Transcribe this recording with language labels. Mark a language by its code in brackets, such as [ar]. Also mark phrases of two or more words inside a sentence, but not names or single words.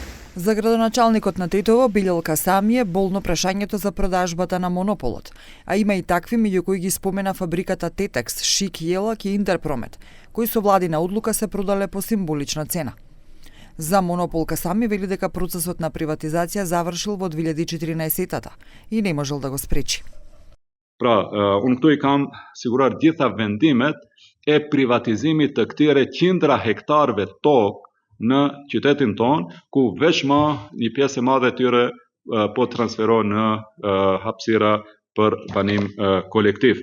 [mk] За градоначалникот на Тетово, Билјал Касами, е болно прашањето за продажбата на монополот, а има и такви меѓу кои ги спомена фабриката Тетекс, Шик, Јелак и Интерпромет, кои со владина одлука се продале по символична цена. За монопол Касами вели дека процесот на приватизација завршил во 2014-та и не можел да го спречи. [sq] Unë këtu I kam siguruar gjitha vendimet e privatizimit të këtyre qindra hektarëve tokë në qytetin ton, ku veç më një pjesë e madhe tyre po transferohen në hapësira për banim kolektiv.